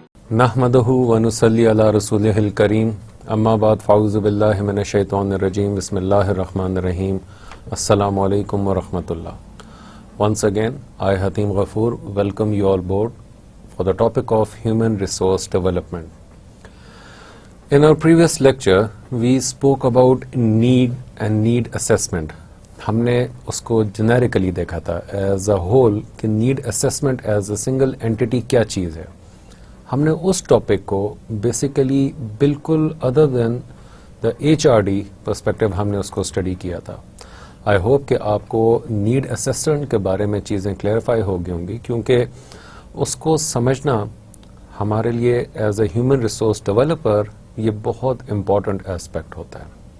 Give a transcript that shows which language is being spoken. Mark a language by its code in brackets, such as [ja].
[ar] نحمدہ ونصلی علی رسولہ الکریم اما بعد فاعوذ باللہ من الشیطان الرجیم بسم اللہ الرحمن الرحیم السلام علیکم ورحمۃ اللہ. [en] Once again, I Hatim Ghafoor welcome you all board for the topic of human resource development. In our previous lecture, we spoke about need and need assessment. [ur] ہم نے اس کو جنیرکلی دیکھا تھا [en] as a whole [ur] کہ [en] need assessment as a single entity [ur] کیا چیز ہے. ہم نے اس ٹاپک کو بیسیکلی بالکل [en] other than the HRD perspective [ur] ہم نے اس کو اسٹڈی کیا تھا. آئی ہوپ کہ آپ کو نیڈ اسیسمنٹ کے بارے میں چیزیں کلیئرفائی ہو گئی ہوں گی، کیونکہ اس کو سمجھنا ہمارے لیے [en] as a human resource developer [ur] یہ بہت امپورٹنٹ ایسپیکٹ ہوتا ہے.